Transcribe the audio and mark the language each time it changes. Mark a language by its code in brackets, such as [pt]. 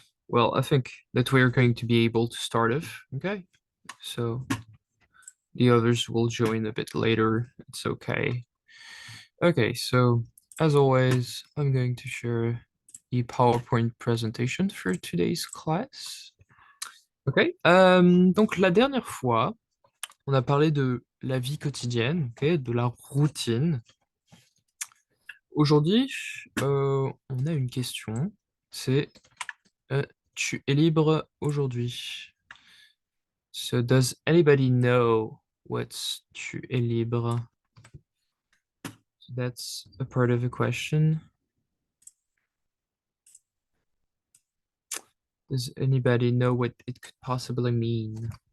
[en] Well, I think that we're going to be able to start off. Okay. So the others will join a bit later. It's okay. Okay, so as always, I'm going to share the PowerPoint presentation for today's class. Ok. [fr] Donc la dernière fois, on a parlé de la vie quotidienne, ok, de la routine. Aujourd'hui, on a une question. C'est tu es libre aujourd'hui? [en] So does anybody know what's [fr] tu es libre? [en] So that's a part of the question. Does anybody know what it could possibly mean?